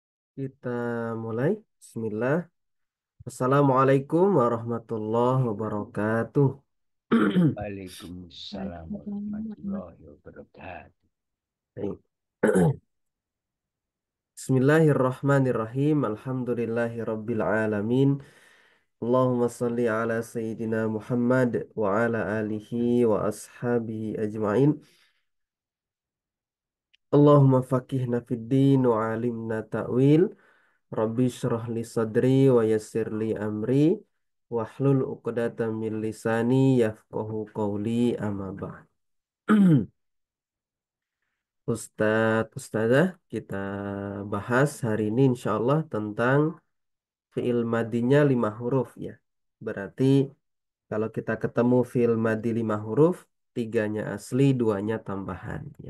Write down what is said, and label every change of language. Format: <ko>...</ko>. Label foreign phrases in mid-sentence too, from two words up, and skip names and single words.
<id>Kita mulai. Bismillah.</id> <ar>السلام عليكم ورحمة الله وبركاته. وعليكم السلام ورحمة الله وبركاته.</ar> <id>Baik.</id> <ar>بسم الله الرحمن الرحيم. الحمد لله رب العالمين اللهم صل على سيدنا محمد وعلى آله وأصحابه أجمعين. اللهم فقهنا في الدين وعلمنا التأويل. رب اشرح لي صدري ويسر لي أمري واحلل عقدة من لساني يفقهوا قولي أما بعد.</ar> <id>Ustazah, kita bahas hari ini</id> <ar>إن شاء الله</ar> <id>tentang fi'il madinya 5 huruf ya. Berarti kalau kita ketemu</id> <ar>فعل ماضي</ar> <id>5 huruf, tiganya asli, duanya tambahan ya.</id>